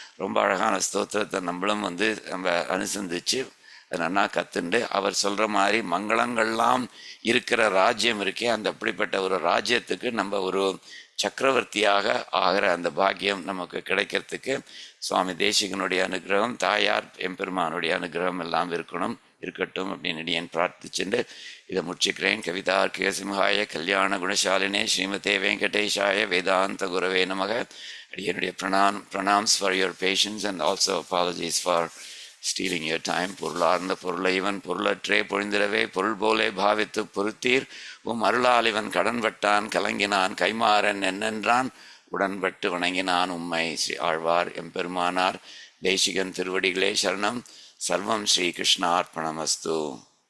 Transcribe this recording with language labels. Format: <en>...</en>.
<ta>ரொம்ப அழகான ஸ்தோத்திரத்தை நம்மளும் வந்து நம்ம அனுசந்திச்சு அது நன்னா கற்றுண்டு அவர் சொல்கிற மாதிரி மங்களங்கள்லாம் இருக்கிற ராஜ்யம் இருக்கே, அந்த அப்படிப்பட்ட ஒரு ராஜ்யத்துக்கு நம்ம ஒரு சக்கரவர்த்தியாக ஆகிற அந்த பாக்கியம் நமக்கு கிடைக்கிறதுக்கு சுவாமி தேசிகனுடைய அனுகிரகம், தாயார் எம்பெருமானுடைய அனுகிரகம் எல்லாம் இருக்கட்டும் அப்படின்னு என் பிரார்த்திச்சுண்டு இதை முடிச்சுக்கிறேன்.</ta> <sa>கவிதார்க்கிய சிம்ஹாய கல்யாண குணசாலினே ஸ்ரீமதே வெங்கடேஷாய வேதாந்த குரவே நமக.</sa> <en>என்னுடைய pranams for your patience and also apologies for stealing your time.</en> <ta>பொருளார்ந்த பொருளை இவன் பொருளற்றே பொழிந்திடவே பொருள் போலே பாவித்து பொருத்தீர் அருளால் இவன் கடன்பட்டான் கலங்கினான் கைமாறன் என்னென்றான் உடன்பட்டு வணங்கினான் உம்மை. ஸ்ரீ ஆழ்வார் எம்பெருமானார் தேசிகன் திருவடிகளே சரணம்.</ta> <sa>சர்வம் ஸ்ரீ கிருஷ்ணார்ப்பணமஸ்து.</sa>